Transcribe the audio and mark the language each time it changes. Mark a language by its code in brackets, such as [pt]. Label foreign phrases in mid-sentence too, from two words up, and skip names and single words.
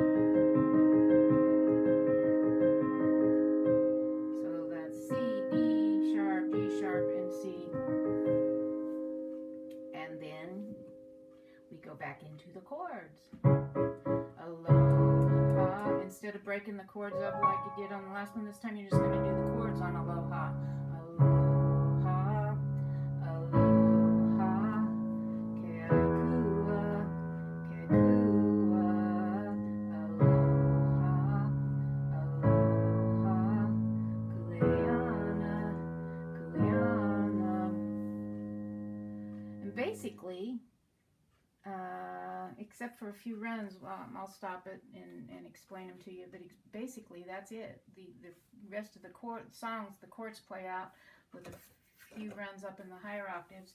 [en] So that's C, D sharp, D sharp, and C. And then we go back into the chords. Aloha. Instead of breaking the chords up like you did on the last one, this time you're just going to do the chords on aloha. [haw] Aloha, aloha, ke akua, ke akua, aloha, aloha, kuleana, kuleana. [en] And basically, except for a few runs, I'll stop it and explain them to you, but basically that's it. The rest of the songs, the chords play out with a few runs up in the higher octaves.